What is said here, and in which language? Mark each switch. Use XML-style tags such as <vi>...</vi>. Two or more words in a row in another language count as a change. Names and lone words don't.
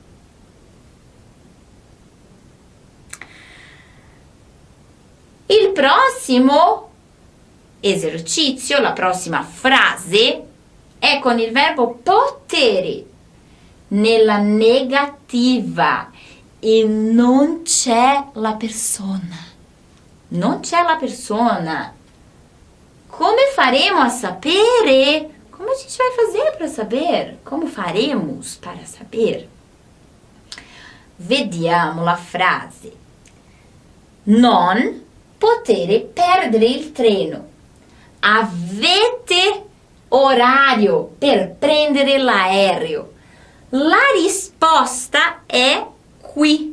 <it>Il prossimo esercizio, la prossima frase è con il verbo potere nella negativa e non c'è la persona. Non c'è la persona. Come faremo a sapere?</it> <pt>Como a gente vai fazer para saber? Como faremos para saber?</pt> <it>Vediamo la frase. Non potere perdere il treno. Avete orario per prendere l'aereo. La risposta è qui.</it>